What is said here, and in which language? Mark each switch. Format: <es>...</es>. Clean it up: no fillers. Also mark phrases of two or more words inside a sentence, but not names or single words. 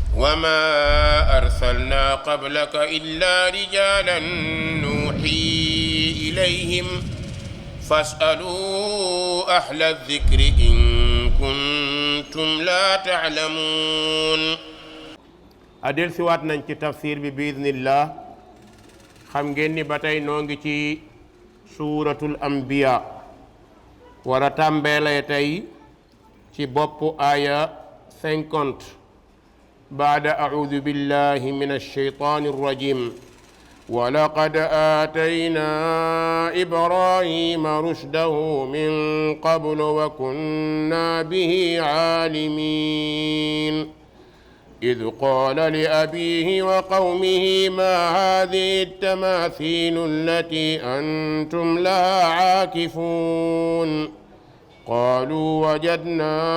<ar>وما أرسلنا قبلك إلا رجالا نوحي إليهم فاسألوا أهل الذكر إن كنتم لا تعلمون.</ar> <wo>adel siwaat nañ ci tafsir bi biiznillah. xam ngeen ni ba tey noo ngi ci</wo> <ar>سورة الأنبياء</ar> <wo>war a tàmbeelee tey ci boppu aaya 50 baada</wo> <ar>أعوذ بالله من الشيطان الرجيم ولقد آتينا إبراهيم رشده من قبل وكنا به عالمين إذ قال لأبيه وقومه ما هذه التماثيل التي أنتم لها عاكفون قالوا وجدنا</ar>